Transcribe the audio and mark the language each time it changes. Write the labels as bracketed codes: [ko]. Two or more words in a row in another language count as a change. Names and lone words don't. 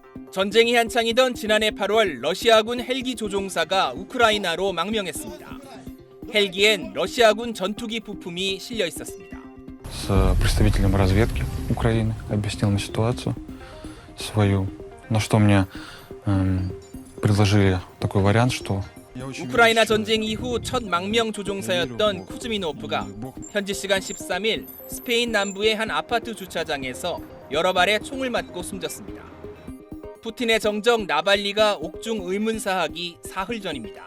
[ko] 전쟁이 한창이던 지난해 8월 러시아군 헬기 조종사가 우크라이나로 망명했습니다. 헬기엔 러시아군 전투기 부품이 실려 있었습니다. [ru] С представителем разведки Украины объяснил мне ситуацию свою, на что мне предложили такой вариант, что [ko] 우크라이나 전쟁 이후 첫 망명 조종사였던 쿠즈미노프가 현지 시간 13일 스페인 남부의 한 아파트 주차장에서 여러 발의 총을 맞고 숨졌습니다. 푸틴의 정적 나발리가 옥중 의문사하기 사흘 전입니다.